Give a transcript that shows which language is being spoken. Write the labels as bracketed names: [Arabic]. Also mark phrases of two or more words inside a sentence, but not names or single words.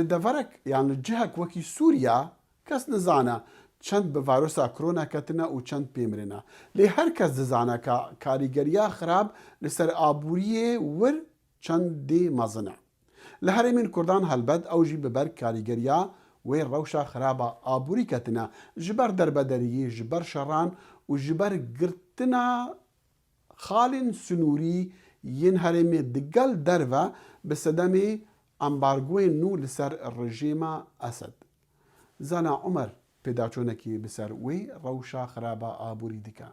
[Kurdish] دەڤەرێک یان جهەک وەکی سووریا کەس نزانە چەند بە ڤایرۆسا کۆرۆنا کەتنە و چەند پێمرێنە لێ هەر کەس دەزانە کە کاریگەریە خراپ لەسەر ئابووریە ور چەندێ مەزنە لە هەرێمین کوردان هەلبەت ئەوژی بەبەر کاریگەریە وێ ڕەوشە خراپە ئابووری کەتنە ji ber derbederiyê ji ber şeran û ji ber girtina xalên sunûrî yên herêmê digel derve bi sedemê embargoyên nû li ser rejîma Esed. Zana Umer pêdaçûnekî bi ser wê rewşa xeraba aborî dike.